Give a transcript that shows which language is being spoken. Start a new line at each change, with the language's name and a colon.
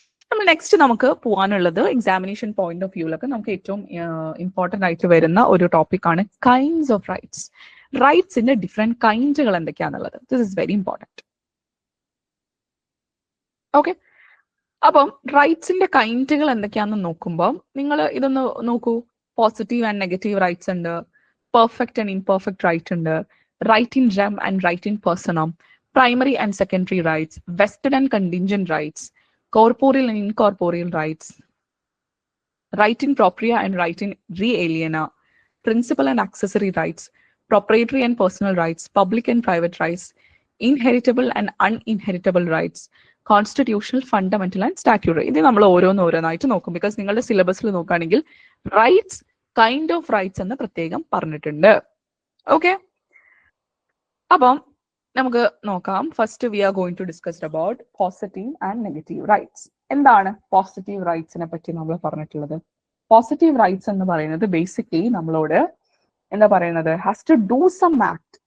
Malayalam: നമ്മൾ നെക്സ്റ്റ് നമുക്ക് പോകാനുള്ളത് എക്സാമിനേഷൻ പോയിന്റ് ഓഫ് വ്യൂലൊക്കെ നമുക്ക് ഏറ്റവും ഇമ്പോർട്ടന്റ് ആയിട്ട് വരുന്ന ഒരു ടോപ്പിക്കാണ് kinds of rights. റൈറ്റ്സിന്റെ different കൈൻഡുകൾ എന്തൊക്കെയാണെന്നുള്ളത്.
English: This is very important.
Malayalam: Okay, അപ്പം റൈറ്റ്സിന്റെ കൈൻഡുകൾ എന്തൊക്കെയാണെന്ന് നോക്കുമ്പോൾ നിങ്ങൾ ഇതൊന്ന് നോക്കൂ.
English: Positive and negative rights ഉണ്ട്, perfect and imperfect right ഉണ്ട്, right in rem and right in personam, primary and secondary rights, vested and contingent rights, corporeal and incorporeal rights, right in propria and right in re aliena, principal and accessory rights, proprietary and personal rights, public and private rights, inheritable and uninheritable rights, constitutional, fundamental and statutory.
Malayalam: ഇത് നമ്മൾ ഓരോന്നായിട്ട് നോക്കും, because നിങ്ങളുടെ സിലബസിൽ നോക്കുകയാണെങ്കിൽ rights, kind of rights എന്ന് പ്രത്യേകം പറഞ്ഞിട്ടുണ്ട്. ഓക്കെ, അപ്പം നമുക്ക് നോക്കാം.
English: First we are going to discuss about positive and negative rights.
Malayalam: എന്താണ് പോസിറ്റീവ് റൈറ്റ്സിനെ പറ്റി നമ്മൾ പറഞ്ഞിട്ടുള്ളത്? പോസിറ്റീവ് റൈറ്റ്സ് എന്ന് പറയുന്നത് ബേസിക്കലി നമ്മളോട് എന്താ പറയുന്നത്,
English: Has to do some act.